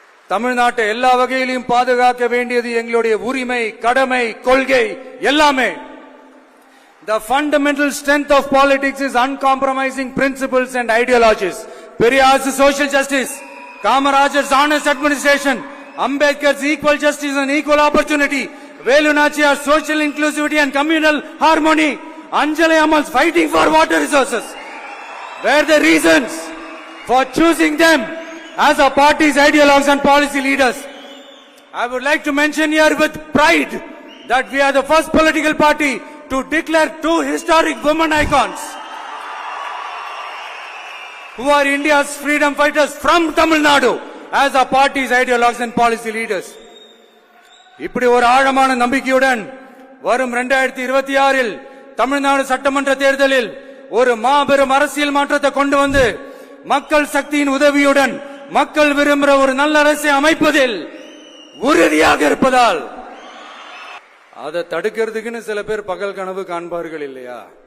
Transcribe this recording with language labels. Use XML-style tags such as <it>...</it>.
<ta>தமிழ்நாட்டை எல்லா வகையிலும் பாதுகாக்க வேண்டியது எங்களுடைய உரிமை, கடமை, கொள்கை எல்லாமே.</ta> <en>The fundamental strength of politics is uncompromising principles and ideologies. Periyar's social justice, Kamarajar's honest administration, Ambedkar's equal justice and equal opportunity, Velu Nachiyar's social inclusivity and communal harmony, Anjali Ammal's fighting for water resources were the reasons for choosing them as our party's ideologues and policy leaders. I would like to mention here with pride that we are the first political party to declare two historic women icons who are India's freedom fighters from Tamil Nadu as our party's ideologues and policy leaders.</en> <ta>இப்படி ஒரு ஆழமான நம்பிக்கையுடன் வரும் 2026இல் தமிழ்நாடு சட்டமன்ற தேர்தலில் ஒரு மாபெரும் அரசியல் மாற்றத்தை கொண்டு வந்து மக்கள் சக்தியின் உதவியுடன் மக்கள் விரும்புகிற ஒரு நல்ல அரசை அமைப்பதில் உறுதியாக இருப்பதால் அதை தடுக்கிறதுக்குன்னு சில பேர் பகல் கனவு காண்பார்கள் இல்லையா?</ta>